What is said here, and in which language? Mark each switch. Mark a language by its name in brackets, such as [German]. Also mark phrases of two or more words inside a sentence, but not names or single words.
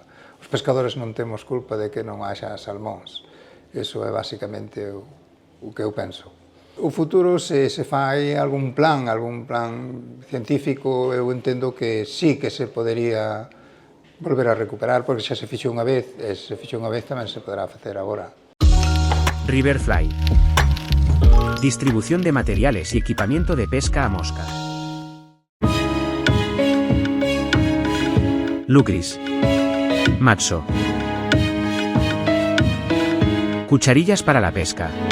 [Galician] Os pescadores non temos culpa de que non haxa salmóns, iso é basicamente o que eu penso. O futuro, se fai algún plan científico, eu entendo que sí que se podería volver a recuperar, porque xa se fixo unha vez, e se fixo unha vez tamén se poderá facer agora. Riverfly. [Spanish] Distribución de materiales y equipamiento de pesca a mosca. Lucris. Matso. Cucharillas para la pesca.